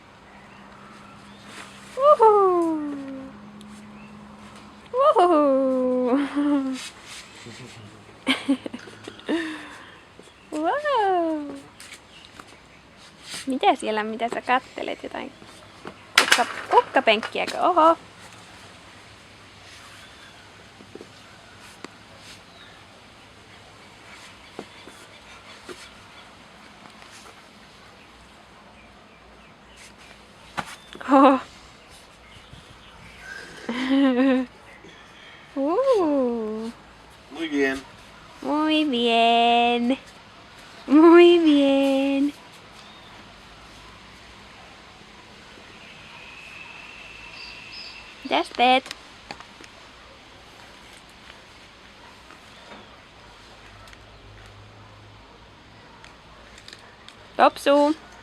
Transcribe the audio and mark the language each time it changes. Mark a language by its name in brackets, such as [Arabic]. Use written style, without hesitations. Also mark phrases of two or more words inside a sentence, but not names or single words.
[Finnish] Uhu. Uhu. Wow. Mitä siellä, mitä sä kattelet? Jotain kukkapenkkiäkö? Oho. Oh. [Spanish] Muy bien. Muy bien. Muy bien. [Finnish] Mitäs teet? Topsu.